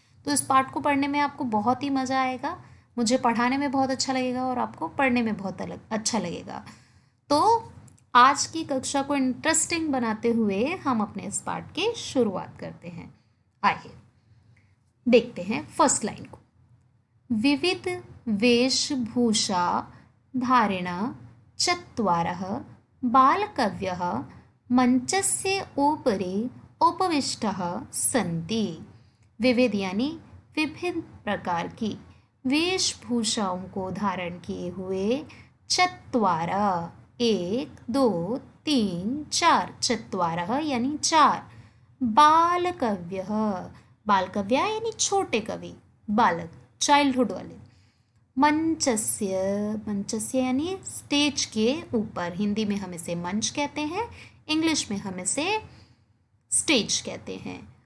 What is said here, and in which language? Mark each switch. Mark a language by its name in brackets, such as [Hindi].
[Hindi] तो इस पाठ को पढ़ने में आपको बहुत ही मज़ा आएगा, मुझे पढ़ाने में बहुत अच्छा लगेगा और आपको पढ़ने में बहुत अच्छा लगेगा। तो आज की कक्षा को इंटरेस्टिंग बनाते हुए हम अपने इस पाठ की शुरुआत करते हैं। आइए देखते हैं फर्स्ट लाइन को। [Sanskrit] विविध वेशभूषा धारेण चत्वारः बालकवयः मंचस्य उपरि उपविष्टः सन्ति। [Hindi] विविध यानी विभिन्न प्रकार की वेशभूषाओं को धारण किए हुए चत्वारः 1, 2, 3, 4, चत्वारः यानी 4 बालकवयः, बालकव्य यानी छोटे कवि, बालक चाइल्डहुड वाले, मंचस्य, मंचस्य यानी स्टेज के ऊपर, हिंदी में हम इसे मंच कहते हैं, इंग्लिश में हम इसे स्टेज कहते हैं।